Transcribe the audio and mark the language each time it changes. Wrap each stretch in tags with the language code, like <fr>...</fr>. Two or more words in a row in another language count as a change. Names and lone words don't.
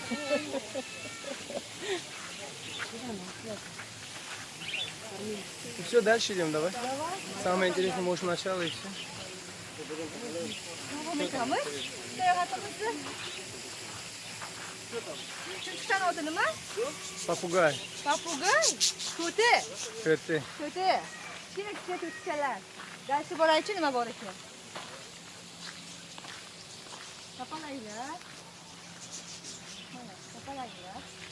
<ru>Все, дальше идем, давай. Самое интересное, может, начало и все. Попугай. Попугай?</ru> <uz>Ko'ti. Ko'ti. Ko'ti. Kichkina ko'tchalar. Dashni boraychi, nima bor ekan? Kapalaylar. Mana, kapalaylar.</uz>